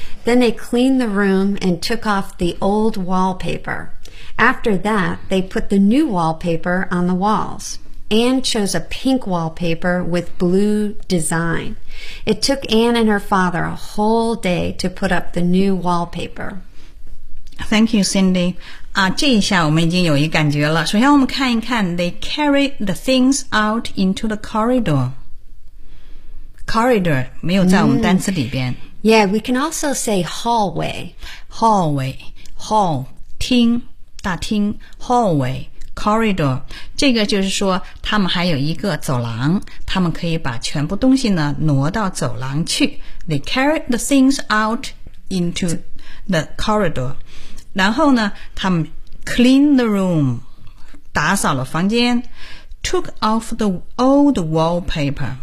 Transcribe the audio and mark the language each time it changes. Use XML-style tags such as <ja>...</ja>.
<en>Then they cleaned the room and took off the old wallpaper. After that, they put the new wallpaper on the walls. Anne chose a pink wallpaper with blue design. It took Anne and her father a whole day to put up the new wallpaper. Thank you, Cindy.</en> <zh>这一下我们已经有一感觉了。首先我们看一看</zh> <en>they carried the things out into the corridor.</en> <zh>Corridor 没有在我们单词里边。</zh> <en>Yeah, we can also say hallway. Hallway, hall,</en> <zh>厅大厅</zh> <en>hallway.</en> <zh>Corridor, 这个就是说他们还有一个走廊他们可以把全部东西呢挪到走廊去</zh> <en>They carried the things out into the corridor</en> <zh>然后呢他们</zh> <en>cleaned the room</en> <zh>打扫了房间</zh> <en>took off the old wallpaper</en>